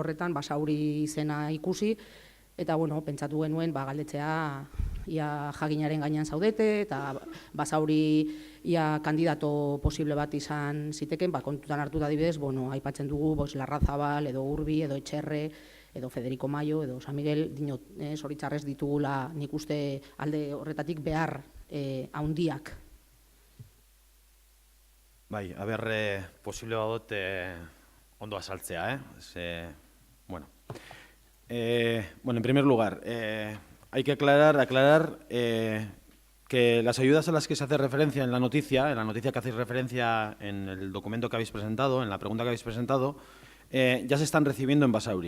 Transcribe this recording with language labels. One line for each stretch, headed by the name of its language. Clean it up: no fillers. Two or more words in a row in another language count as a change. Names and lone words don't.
Basque: horretan, Basauri izena ikusi, eta pentsatu genuen galdetzea ia jaginaren gainean zaudete, eta Basauri ia kandidato posible bat izan ziteken, kontutan hartu da adibidez, aipatzen dugu Larrazabal, edo Urbi, edo Etxerre, edo Federico Mayo, edo San Miguel, zoritzarrez ditugula nik uste alde horretatik behar haundiak. Bai, posible badot ondo azaltzea,
Spanish: en primer lugar, hay que aclarar que las ayudas a las que se hace referencia en la noticia que hacéis referencia en el documento que habéis presentado, en la pregunta que habéis presentado, ya se están recibiendo en Basauri.